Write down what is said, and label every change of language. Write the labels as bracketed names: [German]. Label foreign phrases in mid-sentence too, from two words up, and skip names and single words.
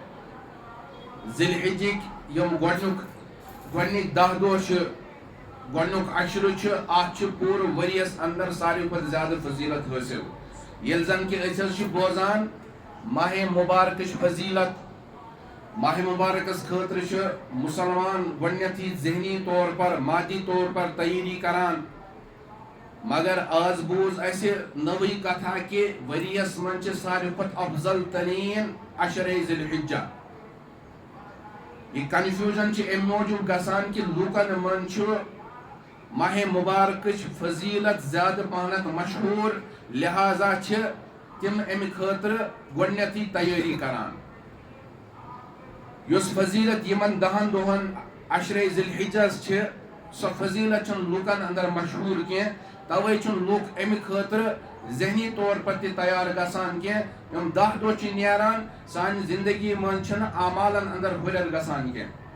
[Kashmiri] ذوالحجٕکۍ یم گۄڈنِکۍ 10 دۄہ چھِ گۄڈنیُک عشرٕ چھُ اتھ چھُ پوٗرٕ ؤرۍیس اندر ساروی کھۄتہٕ زیادٕ فضیلت حٲصِل ییٚلہِ زن کہِ أسۍ حظ چھِ بوزان ماہ مبارکٕچ فضیلت ماہ مبارکس خٲطرٕ چھُ مُسلمان گۄڈنیتھٕے [Urdu] ذہنی طور پر مادی طور پر [Kashmiri] تیٲری کران مگر آز بوٗز اسہِ نٔوٕے کتھا کہِ ؤرۍیس منٛز چھِ ساروی کھۄتہٕ افضل تریٖن عشرے ذوالحجہ یہ کنفیوژن چھِ امہِ موٗجوٗب گژھان کہِ لوٗکن منٛز چھُ ماہ مبارکٕچ فضیلت زیادٕ پہنتھ مشہوٗر لہذا چھِ تِم امہِ خٲطرٕ گۄڈنیتھٕے تیٲری کران یۄس فضیلت یمن 10 دۄہن عشرے ذوالحجس چھِ سۄ فضیلت چھنہٕ لوٗکن اندر مشہوٗر کینٛہہ توے چھُنہٕ لوٗکھ امہِ خٲطرٕ [Urdu] ذہنی طور پر [Kashmiri] تہِ تیار گژھان کینٛہہ یم 10 دۄہ چھِ نیران سانہِ زندگی منٛز چھنہٕ اعمالن اندر ہُریر گژھان کینٛہہ